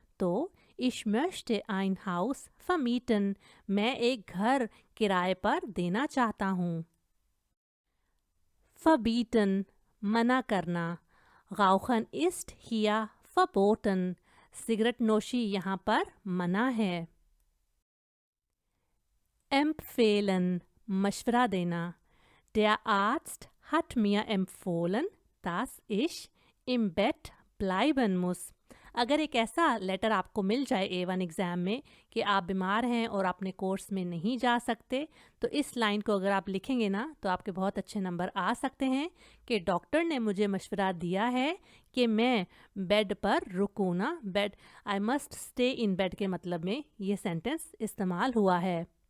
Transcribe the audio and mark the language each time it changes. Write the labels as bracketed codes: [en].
[hi] तो [de] ich möchte ein Haus vermieten, [hi] मैं एक घर किराए पर देना चाहता हूँ। verbieten मना करना, [de] rauchen ist hier verboten, [hi] cigarette नोशी यहाँ पर मना है। [de] empfehlen [hi] मशवरा देना, [de] der Arzt hat mir empfohlen, dass ich im Bett bleiben muss। [hi] अगर एक ऐसा लेटर आपको मिल जाए A1 एग्ज़ाम में कि आप बीमार हैं और अपने कोर्स में नहीं जा सकते, तो इस लाइन को अगर आप लिखेंगे ना तो आपके बहुत अच्छे नंबर आ सकते हैं कि डॉक्टर ने मुझे मशवरा दिया है कि मैं बेड पर रुकूँ ना, bed [en] I must stay in bed [hi] के मतलब में ये सेंटेंस इस्तेमाल हुआ है।